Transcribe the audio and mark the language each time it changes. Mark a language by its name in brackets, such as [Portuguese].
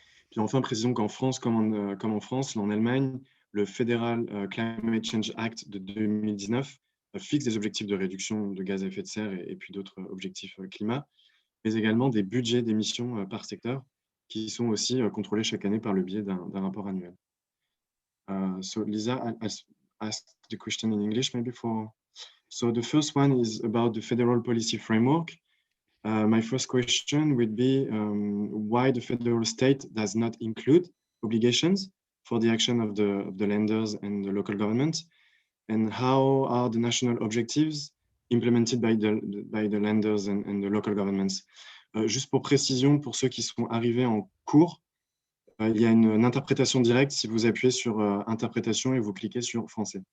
[French] Puis enfin, précisons qu'en France, comme en France, en Allemagne, le Federal Climate Change Act de 2019 fixe des objectifs de réduction de gaz à effet de serre et puis d'autres objectifs climat, mais également des budgets d'émissions par secteur qui sont aussi contrôlés chaque année par le biais d'un rapport annuel. [English] So Lisa, I'll ask the question in English maybe for... So the first one is about the federal policy framework. My first question would be why the federal state does not include obligations for the action of the Länders and the local government, and how are the national objectives implemented by the Länders and the local governments. [French] Juste pour précision, pour ceux qui sont arrivés en cours, il y a une interprétation directe si vous appuyez sur interprétation et vous cliquez sur français.